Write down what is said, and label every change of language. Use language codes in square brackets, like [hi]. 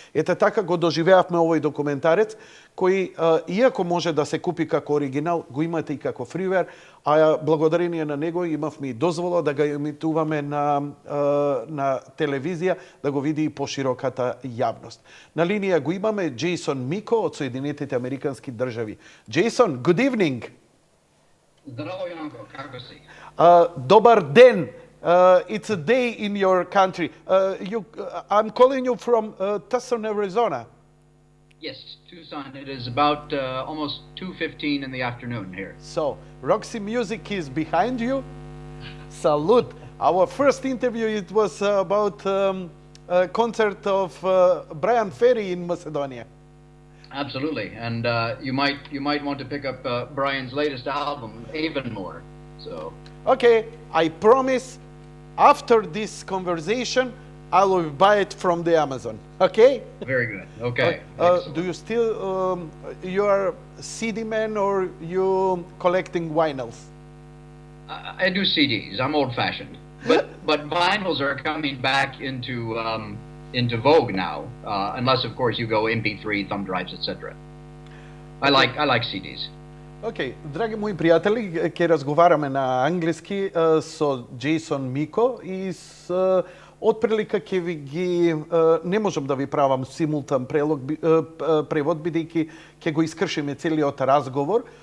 [mk] Ете така го доживеавме овој документарец, кој, иако може да се купи како оригинал, го имате и како фривер, а благодарение на него имавме и дозвола да ga емитуваме на телевизија, да го види и пошироката јавност. На линија го имаме Джейсон Мико од Соединетите Американски држави. [en] Джейсон, good evening. [mk] Здраво, Јанко, како си? Добар ден. [en] It's a day in your country. I'm calling you from Tucson, Arizona. Yes, Tucson. It is about almost 2:15 in the afternoon here. So, Roxy Music is behind you. Salute. Our first interview, it was about a concert of Brian Ferry in Macedonia. Absolutely, and you might want to pick up Brian's latest album, Even More. So. Okay, I promise. After this conversation, I will buy it from the Amazon. Okay? Very good. Okay. Do you still you are CD man or you collecting vinyls? I do CDs. I'm old-fashioned, but vinyls are coming back into vogue now, unless of course you go MP3, thumb drives, etc. I like CDs. [mk] Океј, драги мои пријатели, ќе разговараме на англиски со Джейсон Мико и отприлика ќе ви ги не можам да ви правам симултан превод бидејќи ќе го искршиме целиот разговор.